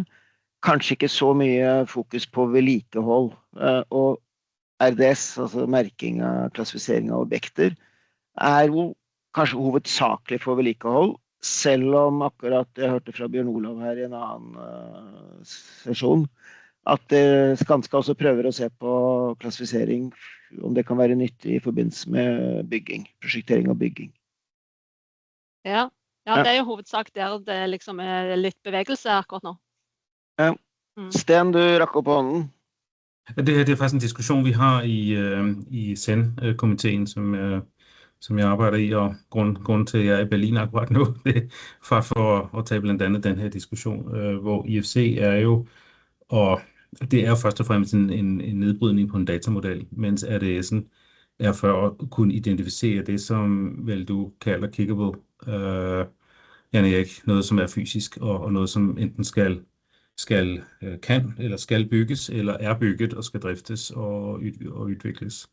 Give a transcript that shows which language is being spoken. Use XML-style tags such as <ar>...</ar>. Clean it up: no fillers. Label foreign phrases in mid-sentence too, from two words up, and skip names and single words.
<no>Kanskje ikke så mye fokus på vedlikehold, og RDS, altså merking av klassifisering av objekter, jo kanskje hovedsakelig for vedlikehold, selv om akkurat jeg hørte fra Bjørn Olav her I en annen sesjon, at Skanska også prøver å se på klassifisering, om det kan være nyttig I forbindelse med bygging, prosjektering og bygging. Ja, det jo hovedsak der det liksom litt bevegelse akkurat nå. Ja. Sten, du rakk opp hånden.</no> <da>Det her det faktisk en diskussion, vi har I SEN-komiteen, som jeg arbejder I, og grunden til, at jeg I Berlin akkurat nu, det for at tage blandt andet den her diskussion, hvor IFC jo, og det jo først og fremmest en nedbrydning på en datamodel, mens RDS'en for at kunne identificere det, som vel du kalder kickable, Jan Erik, noget som fysisk, og noget som enten kan eller skal bygges, eller bygget og skal driftes og udvikles.</da>